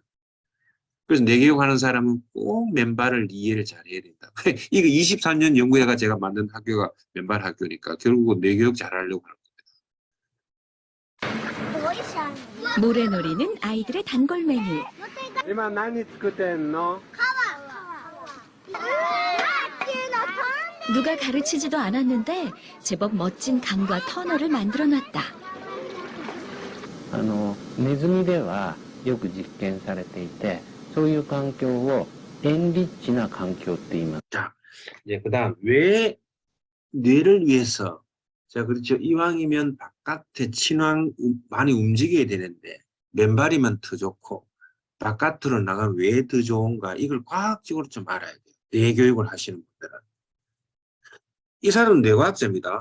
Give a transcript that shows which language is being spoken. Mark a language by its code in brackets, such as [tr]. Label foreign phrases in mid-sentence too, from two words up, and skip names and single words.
[ko] 그래서 뇌교육하는 사람은 꼭 맨발을 이해를 잘해야 된다. 이거 23년 연구회가 제가 만든 학교가 맨발 학교니까 결국은 뇌교육 잘하려고 하는 겁니다. 모래놀이는 아이들의 단골 메뉴. [ja] 이만 何作ってんの? [ko] 누가 가르치지도 않았는데 제법 멋진 강과 터널을 만들어놨다. [ja] ネズミではよく実験されていて、そういう環境をエンリッチな環境って言います。 [ko] 자, 이제 그다음 왜 뇌를 위해서 자 그렇죠. 이왕이면 바깥에 친환 많이 움직여야 되는데 맨발이면 더 좋고 바깥으로 나가면 왜 더 좋은가 이걸 과학적으로 좀 알아야 돼요. 뇌 교육을 하시는 분들은 이 사람은 뇌과학자입니다.